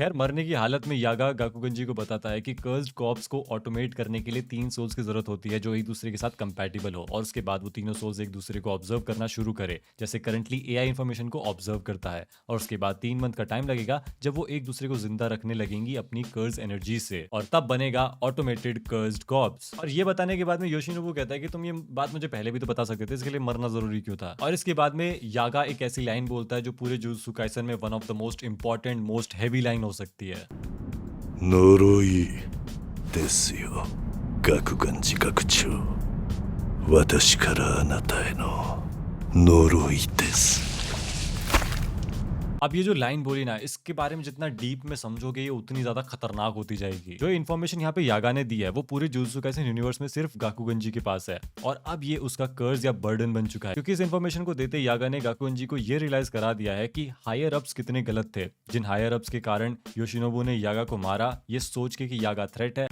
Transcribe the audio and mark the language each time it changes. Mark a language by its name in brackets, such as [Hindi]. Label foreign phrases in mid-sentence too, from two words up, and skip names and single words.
[Hindi] खैर, मरने की हालत में यागा गाकुगंजी को बताता है कि [English] cursed corpse [Hindi] को ऑटोमेट करने के लिए 3 सोल्स की जरूरत होती है जो एक दूसरे के साथ कंपैटिबल हो, और उसके बाद वो तीनों सोल्स एक दूसरे को ऑब्जर्व करना शुरू करे, जैसे [English] currently AI information [Hindi] को ऑब्जर्व करता है, और उसके बाद 3 मंथ का टाइम लगेगा जब वो एक दूसरे को जिंदा रखने लगेंगी अपनी [English] curse energy [Hindi] से, और तब बनेगा [English] automated cursed corpse. [Hindi] और ये बताने के बाद में योशिनोबु कहता है कि तुम ये बात मुझे पहले भी तो बता सकते थे, इसके लिए मरना जरूरी क्यों था। और इसके बाद में यागा एक ऐसी लाइन बोलता है जो पूरे जुजुत्सु काइसन में [English] one of the most important, most heavy line [Hindi] हो सकती है। [Japanese] 呪いですよ、学願寺学長。私からあなたへの呪いです。 [Hindi] अब ये जो लाइन बोली ना, इसके बारे में जितना डीप में समझोगे ये उतनी ज्यादा खतरनाक होती जाएगी। जो इन्फॉर्मेशन यहाँ पे यागा ने दी है, वो पूरे जुजुत्सु काइसन यूनिवर्स में सिर्फ गाकुगंजी के पास है, और अब ये उसका कर्ज या बर्डन बन चुका है, क्योंकि इस इन्फॉर्मेशन को देते यागा ने गाकुगंजी को ये रियलाइज करा दिया है कि [English] higher ups [Hindi] कितने गलत थे, जिन [English] higher ups [Hindi] के कारण योशिनोबु ने यागा को मारा, ये सोच के कि यागा थ्रेट है।